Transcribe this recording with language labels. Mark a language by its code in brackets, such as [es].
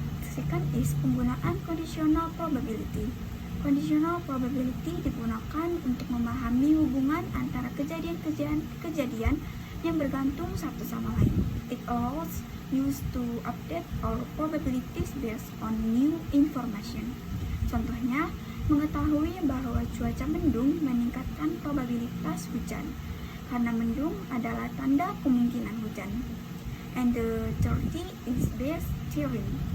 [en] Second is [id] penggunaan conditional probability. Conditional probability digunakan untuk memahami hubungan antara kejadian-kejadian yang bergantung satu sama lain. [en] It allows us to update our probabilities based on new information. [id] Contohnya, mengetahui bahwa cuaca mendung meningkatkan probabilitas hujan, karena mendung adalah tanda kemungkinan hujan. [en] And the third is Bayes' theorem.